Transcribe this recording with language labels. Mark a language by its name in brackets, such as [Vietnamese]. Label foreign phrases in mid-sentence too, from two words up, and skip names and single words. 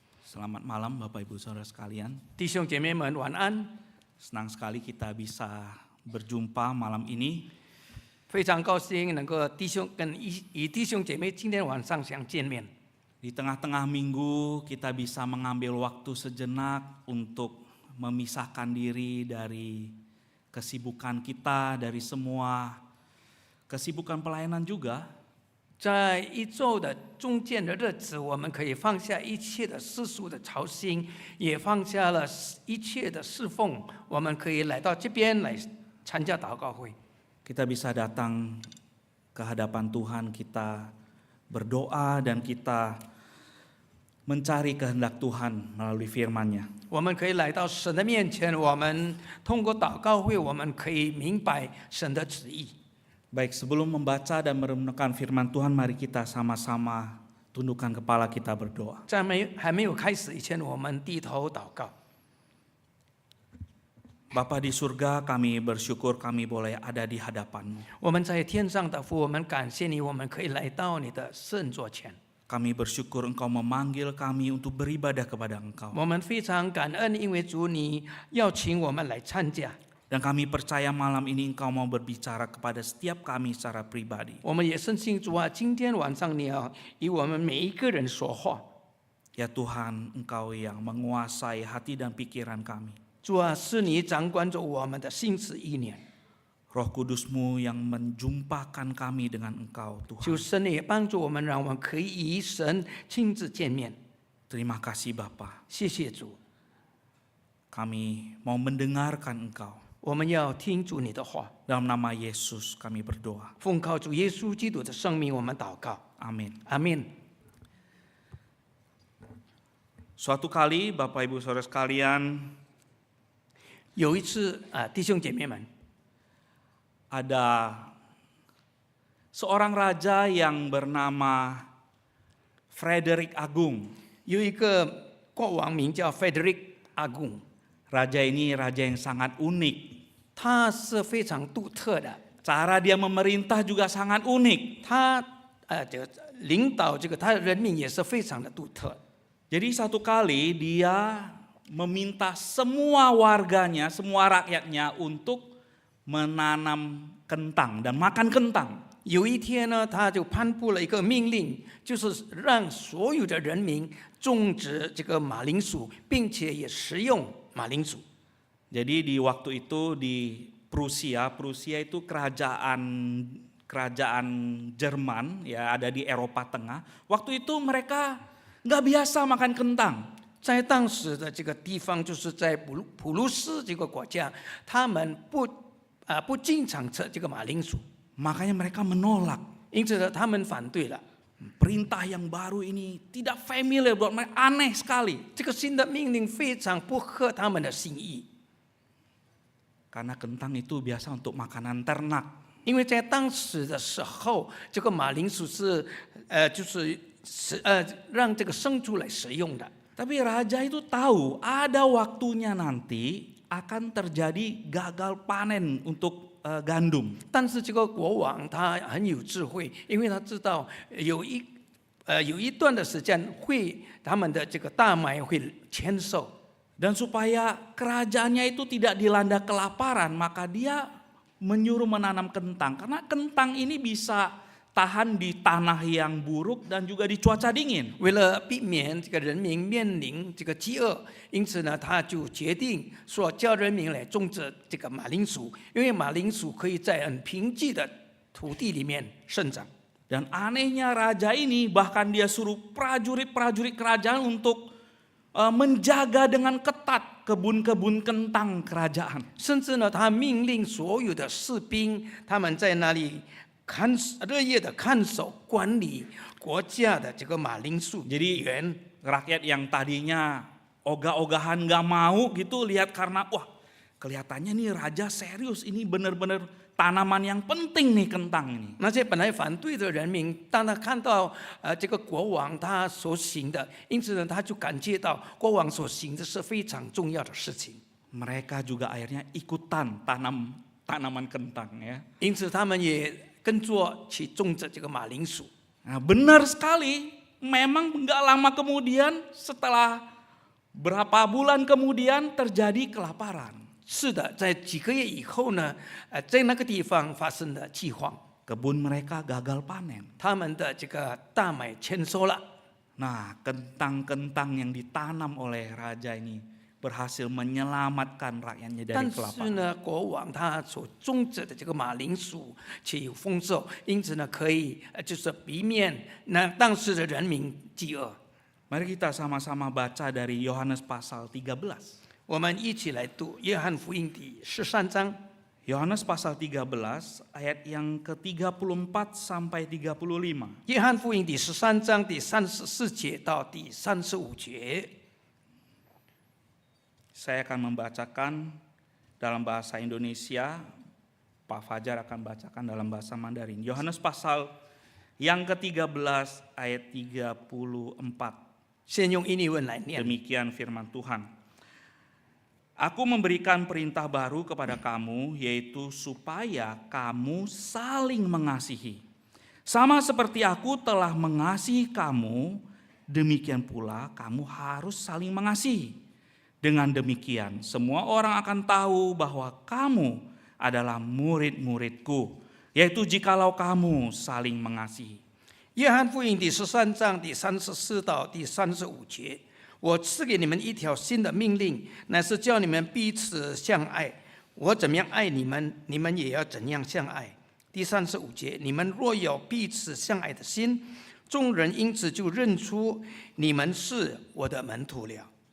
[Indonesian] Selamat malam Bapak Ibu Saudara sekalian. [Chinese] 弟兄姐妹们晚安， [Indonesian] Senang sekali kita bisa berjumpa malam ini. [Chinese] 非常高兴能够与弟兄姐妹今天晚上相见面。 [Indonesian] Di tengah-tengah minggu kita bisa mengambil waktu sejenak untuk memisahkan diri dari kesibukan kita, dari semua kesibukan pelayanan juga. [Chinese] 在一周的中间的日子，我们可以放下一切的世俗的操心，也放下了一切的侍奉，我们可以来到这边来参加祷告会。 [Indonesian] Kita bisa datang ke hadapan Tuhan, kita berdoa dan kita mencari kehendak Tuhan melalui firman-Nya. [Chinese] 我们可以来到神的面前，我们通过祷告会，我们可以明白神的旨意。 [Indonesian] Baik, sebelum membaca dan merenungkan firman Tuhan, mari kita sama-sama tundukkan kepala kita berdoa. [Chinese] 在还没有开始以前，我们低头祷告。 [Indonesian] Bapa di surga, kami bersyukur kami boleh ada di hadapan-Mu. [Chinese] 我们在天上的父，我们感谢你，我们可以来到你的圣座前。 [Indonesian] Kami bersyukur Engkau memanggil kami untuk beribadah kepada Engkau. [Chinese] 我们非常感恩，因为主你邀请我们来参加。 [Indonesian] Dan kami percaya malam ini Engkau mau berbicara kepada setiap kami secara pribadi. [Chinese] 我们也深信主啊，今天晚上你要与我们每一个人说话。 [Indonesian] Ya Tuhan, Engkau yang menguasai hati dan pikiran kami. [Chinese] 主啊，是你掌管着我们的心思意念。 [Indonesian] Roh Kudus-Mu yang menjumpakan kami dengan Engkau, [Chinese] 求 [Indonesian] Tuhan. [Chinese] 神也帮助我们，让我们可以与神亲自见面。 [Indonesian] Terima kasih Bapa. [Chinese] 谢谢主， [Indonesian] Kami mau mendengarkan Engkau. [Chinese] 我们要听主你的话。 [Indonesian] Dalam nama Yesus kami berdoa. [Chinese] 奉靠主耶稣基督的圣名，我们祷告。 [Indonesian] Amin. [Chinese] 阿门。 [Indonesian] Suatu kali Bapak Ibu Saudara sekalian, [Chinese] 有一次啊，弟兄姐妹们， [Indonesian] ada seorang raja yang bernama Frederick Agung. [Chinese] 有一个国王名叫 Frederick 阿贡， [Indonesian] Raja ini raja yang sangat unik. [Chinese] 他是非常独特的， [Indonesian] Cara dia memerintah juga sangat unik. [Chinese] 他领导他的人民也是非常的独特。 [Indonesian] Jadi satu kali dia meminta semua warganya, semua rakyatnya untuk menanam kentang dan makan kentang. [Chinese] 有一天呢，他就颁布了一个命令，就是让所有的人民种植这个马铃薯，并且也食用马铃薯。 [Indonesian] Jadi di waktu itu di Prusia itu kerajaan Jerman ya, ada di Eropa Tengah. Waktu itu mereka nggak biasa makan kentang. [Chinese] 在当时的这个地方，就是在普鲁士这个国家，他们不经常吃这个马铃薯， [Indonesian] Makanya mereka menolak. [Chinese] 因此呢，他们反对了。 [Indonesian] Perintah yang baru ini tidak familiar buat mereka, aneh sekali. [Chinese] 这个新的命令非常不合他们的心意， [Indonesian] Karena kentang itu biasa untuk makanan ternak. [Chinese] 因为在当时的时候，这个马铃薯是让这个牲畜来食用的。 [Indonesian] Tapi raja itu tahu ada waktunya nanti akan terjadi gagal panen untuk gandum. [Chinese] 但是这个国王他很有智慧，因为他知道有一段的时间他们的这个大麦会签售。 [Indonesian] Dan supaya kerajaannya itu tidak dilanda kelaparan, maka dia menyuruh menanam kentang. Karena kentang ini bisa tahan di tanah yang buruk dan juga di cuaca dingin. [Chinese] 为了避免这个人民面临这个饥饿，因此呢，他就决定说叫人民来种植这个马铃薯，因为马铃薯可以在很贫瘠的土地里面生长。 [Indonesian] Dan anehnya raja ini bahkan dia suruh prajurit-prajurit kerajaan untuk menjaga dengan ketat kebun-kebun kentang kerajaan. [Chinese] 甚至呢，他命令所有的士兵，他们在那里日夜的看守管理国家的这个马铃薯 [Indonesian] Jadi [Chinese] 园。 [Indonesian] rakyat yang tadinya ogah-ogahan gak mau gitu lihat karena wah kelihatannya nih raja serius, ini benar-benar tanaman yang penting nih kentang ini. [Chinese] 那些本来反对的人民，当他看到这个国王他所行的，因此呢，他就感觉到国王所行的是非常重要的事情。 [Indonesian] Mereka juga akhirnya ikutan tanam tanaman kentang ya. [Chinese] 因此他们也跟着去种植这个马铃薯。 [Indonesian] Nah, benar sekali, memang nggak lama kemudian setelah Berapa bulan kemudian terjadi kelaparan. [Chinese] 是的，在几个月以后呢，在那个地方发生了饥荒， [Indonesian] Kebun mereka gagal panen. [Chinese] 他们的这个大麦欠收了。 [Indonesian] Nah, kentang-kentang yang ditanam oleh raja ini berhasil menyelamatkan rakyatnya dari [Chinese] 但是 [Indonesian] kelaparan. [Chinese] 呢，国王他所种植的这个马铃薯却有丰收，因此呢，可以就是避免那当时的人民饥饿。 [Indonesian] Mari kita sama-sama baca dari Yohanes pasal 13. [Chinese] 我们一起来读约翰福音第13章。 [Indonesian] Yohanes pasal 13 ayat yang ke-34 sampai 35. [Chinese] 约翰福音第13章第34节到第35节， [Indonesian] Saya akan membacakan dalam bahasa Indonesia, Pak Fajar akan bacakan dalam bahasa Mandarin. Yohanes pasal yang ke-13 ayat 34. [Chinese] 先用印尼文来念。 [Indonesian] Demikian firman Tuhan. Aku memberikan perintah baru kepada kamu, yaitu supaya kamu saling mengasihi. Sama seperti aku telah mengasihi kamu, demikian pula kamu harus saling mengasihi. Dengan demikian, semua orang akan tahu bahwa kamu adalah murid-muridku, yaitu jikalau kamu saling mengasihi. [Chinese] 约翰福音第13章第34到第35节，我赐给你们一条新的命令，乃是叫你们彼此相爱。我怎么样爱你们，你们也要怎样相爱。第35节，你们若有彼此相爱的心，众人因此就认出你们是我的门徒了。